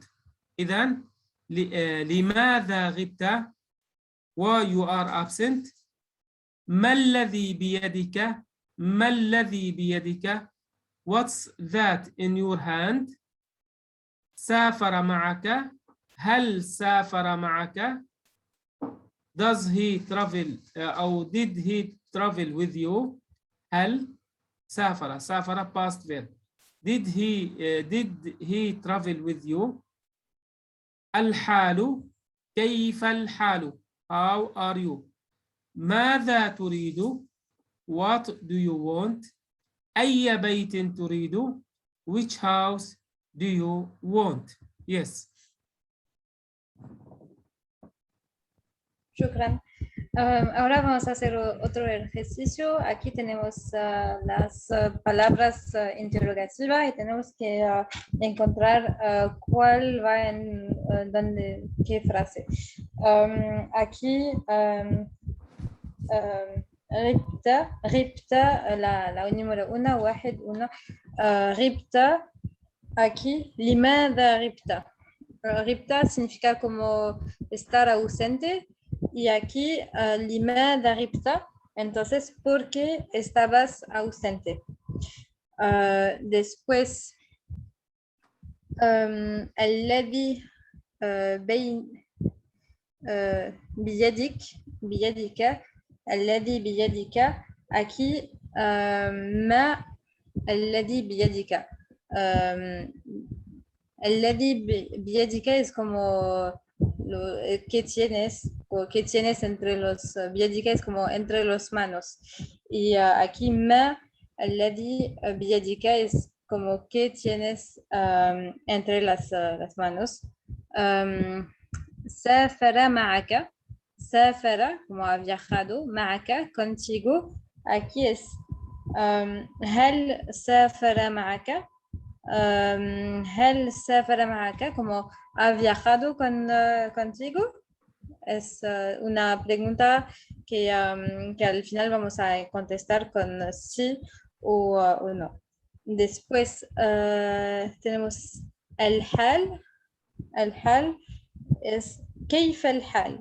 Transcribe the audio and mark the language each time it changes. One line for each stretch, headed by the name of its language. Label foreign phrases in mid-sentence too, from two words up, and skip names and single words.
Arabic: إذن لماذا غبت,
English: why you are absent.
Arabic: ما الذي بيدك,
English: what's that in your hand.
Arabic: سافر معك, هل سافر معك.
English: Does he travel أو did he travel with you.
Arabic: هل سافر
English: past verb. Did he travel with you.
Arabic: الحال, كيف الحال,
English: how are you.
Arabic: ماذا تريد,
English: what do you want.
Arabic: أي بيت تريد,
English: which house do you want. Yes.
Arabic: Shukran.
Spanish: Ahora vamos a hacer otro ejercicio. Aquí tenemos las palabras interrogativas y tenemos que encontrar cuál va en qué frase. Aquí غبت la número 1 واحد 1 غبت. Aquí
Arabic: لماذا غبت.
Spanish: غبت significa como estar ausente. Y aquí, لماذا غبت, entonces, ¿por qué estabas ausente? Después,
Arabic: الذي بيدك, الذي بيدك,
Spanish: aquí,
Arabic: ما الذي بيدك. الذي بيدك
Spanish: es como ¿qué tienes? O ¿qué tienes entre los بيدك es como entre los manos. Y aquí
Arabic: ما الذي بيدك
Spanish: es como ¿qué tienes entre las manos.
Arabic: سافر معك,
Spanish: سافر como ha viajado, معك contigo. Aquí es
Arabic: هل سافر معك. هل سافر معك
Spanish: como ha viajado contigo. Es una pregunta que al final vamos a contestar con sí o no. Después tenemos الحال.
Arabic: الحال es كيف الحال.